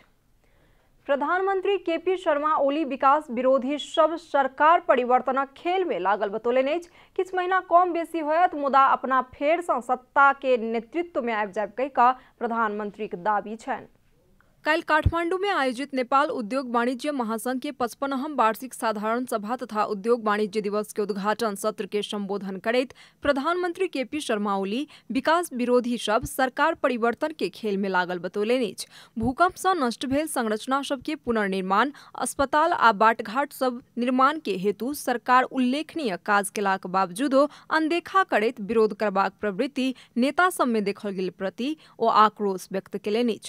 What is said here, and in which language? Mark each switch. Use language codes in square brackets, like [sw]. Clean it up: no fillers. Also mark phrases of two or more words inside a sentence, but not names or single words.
[mai] प्रधानमंत्री केपी शर्मा ओली विकास विरोधी सब सरकार परिवर्तनक खेल में लागल बतौलनि अछि। किछु महीना कम बेसी होयत मुदा अपना फेर सँ सत्ता के नेतृत्व में आबि जायब कहि कऽ प्रधानमंत्री के दावी छनि। कल काठमांडू में आयोजित नेपाल उद्योग वाणिज्य महासंघ के 55वां वार्षिक साधारण सभा तथा उद्योग वाणिज्य दिवस के उद्घाटन सत्र के संबोधन करैत प्रधानमंत्री केपी शर्मा ओली विकास विरोधी सब सरकार परिवर्तन के खेल में लागल बतौलनि अछि। भूकंप सँ नष्ट भेल संरचना सब के पुनर्निर्माण, अस्पताल आ बाटघाट सब निर्माण के हेतु सरकार उल्लेखनीय काज केलाक बावजूदो अनदेखा करैत विरोध करबाक प्रवृत्ति नेता सब में देखल गेल प्रति ओ आक्रोश व्यक्त केलनि अछि।